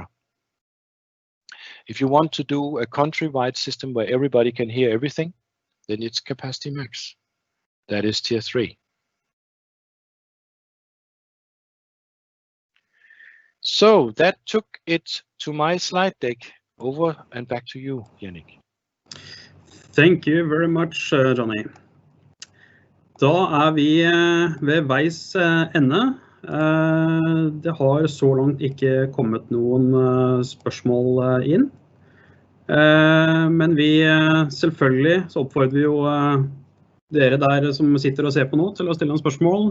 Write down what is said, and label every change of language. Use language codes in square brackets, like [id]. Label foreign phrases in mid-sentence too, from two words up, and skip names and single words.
[en] If you want to do a countrywide system where everybody can hear everything, then it's Capacity Max. That is tier 3. So that took it to my slide deck. Over and back to you, Jannik. Thank you very much, Johnny. [no] Da vi ved veis ende. Det har så langt ikke kommet noen spørsmål inn. Men vi selvfølgelig så oppfordrer vi jo dere der som sitter og ser på nå til å stille en spørsmål.